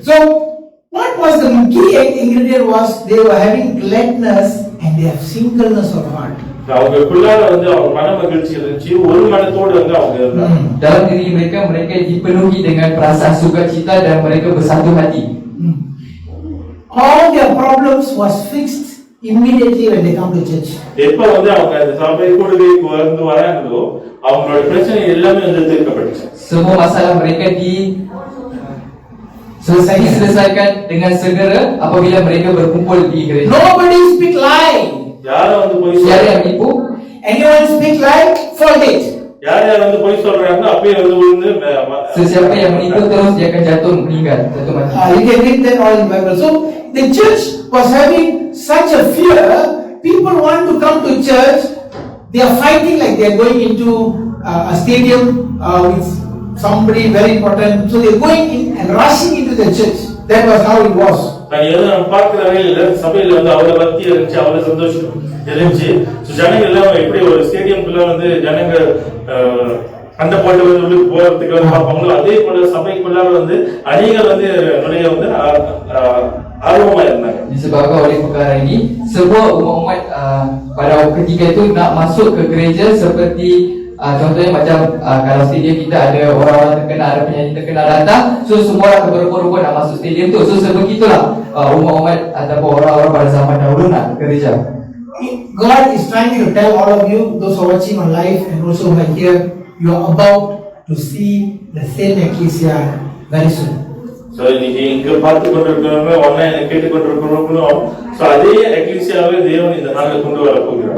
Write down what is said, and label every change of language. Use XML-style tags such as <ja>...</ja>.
<en>So what was the key ingredient was they were having gladness and they have singleness of heart.</en> <ta>அவங்களுக்குள்ளார வந்து அவங்க மன மகிழ்ச்சி இருந்துச்சு, ஒரு மனத்தோடு வந்து அவங்க இருந்தாங்க.</ta> <ms>Dalam diri mereka dipenuhi dengan perasaan sukacita dan mereka bersatu hati.</ms> <en>All their problems was fixed immediately when they come to church.</en> <ta>எப்ப வந்து அவங்க அந்த சபை கூடுகைக்கு வந்து வராங்களோ அவங்களோட பிரச்சனை எல்லாமே வந்து தீர்க்கப்பட்டுச்சு.</ta> <ms>Semua masalah mereka diselesaikan dengan segera apabila mereka berkumpul di gereja.</ms> <en>Nobody speak lie.</en> <ta>யாரும் வந்து போய்</ta> <ms>Siapa yang menipu?</ms> <en>Anyone speak lie, fold it.</en> <ta>யார் வந்து போய் சொல்றாங்க அப்பயே வந்து விழுந்து</ta> <ms>Sesiapa yang menipu terus dia akan jatuh meninggal, jatuh mati.</ms> <en>You can read that all in the Bible. So the church was having such a fear. People want to come to church. They are fighting like they are going into a stadium with somebody very important. So they are going in and rushing into the church. That was how it was.</en> <ta>நம்ம பார்க்கிற வகையில சபையில வந்து அவ்வளவு பக்தி இருந்துச்சு, அவ்வளவு சந்தோஷம் இருந்துச்சு. ஜனங்கள் எல்லாம் எப்படி ஒரு ஸ்டேடியம்குள்ள வந்து ஜனங்கள் அந்த போட்டு வந்து போறதுக்கு வந்து பார்ப்பாங்களோ அதே போல சபைக்குள்ளார வந்து அநேகர் வந்து நுழைய வந்து ஆர்வமா இருந்தாங்க.</ta> <ms>Disebabkan oleh perkara ini, semua umat pada ketika itu nak masuk ke gereja seperti contohnya macam kalau stadium kita ada orang-orang terkenal, ada penyanyi terkenal datang, so semua orang berebut-rebut nak masuk stadium tu. So sebegitulah umat-umat ataupun orang-orang pada zaman dahulu nak ke gereja.</ms> <en>God is trying to tell all of you, those who are watching on live and also who are here, you are about to see the same ecclesia very soon.</en> <ta>So இன்னைக்கு இங்க பார்த்து கொண்டிருக்கிறவங்க ஆன்லைன்ல கேட்டுக் கொண்டிருக்கிறவங்களும் so அதே எக்லீசியாவை தேவன் இந்த நாளில் கொண்டு வர போகிறார்.</ta>